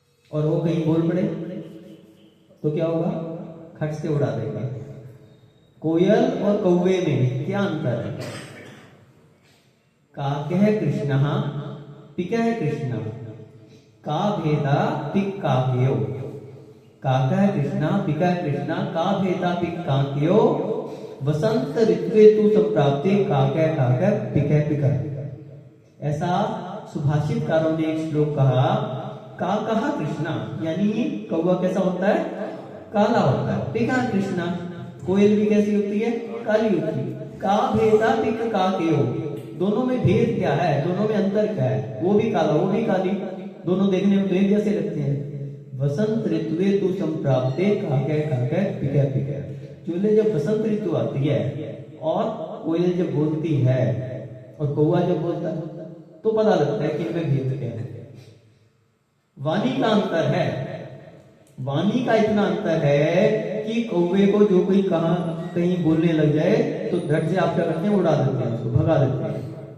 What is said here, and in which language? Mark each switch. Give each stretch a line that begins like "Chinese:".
Hindi: और वो कहीं बोल पड़े तो क्या होगा, खट से उड़ा देगा। कोयल और कौवे में क्या अंतर है,
Sanskrit: काकः कृष्णः पिकः कृष्णः, का भेदा पिक काकयो। काकः कृष्णा पिकः कृष्णा, का भेदा पिक काकयो, वसंत ऋतु तु संप्राप्ते काकः काकः पिकः पिकः।
Hindi: ऐसा सुभाषितकारों ने एक श्लोक कहा,
Sanskrit: काकः कृष्णा
Hindi: यानी कौवा कैसा होता है, काला होता है।
Sanskrit: पिकः कृष्णा,
Hindi: कोयल भी कैसी होती है, काली होती है।
Sanskrit: का भेदा पिक काकयो,
Hindi: दोनों में भेद क्या है, दोनों में अंतर क्या है, वो भी काला वो भी काली, दोनों देखने में तो एक जैसे लगते हैं।
Sanskrit: वसंत ऋतु तु संप्राप्ते काकः काकः पिकः पिकः।
Hindi: चूल्हे जब बसंत ऋतु आती है और कोयल जब बोलती है और कौवा जब बोलता है तो पता लगता है कि इनमें भेद क्या है। वाणी का अंतर है, वाणी का इतना अंतर है कि कौवे को जो कोई कहीं बोलने लग जाए तो झट से आप क्या करते हैं, उड़ा देते हैं, उसको भगा देते हैं।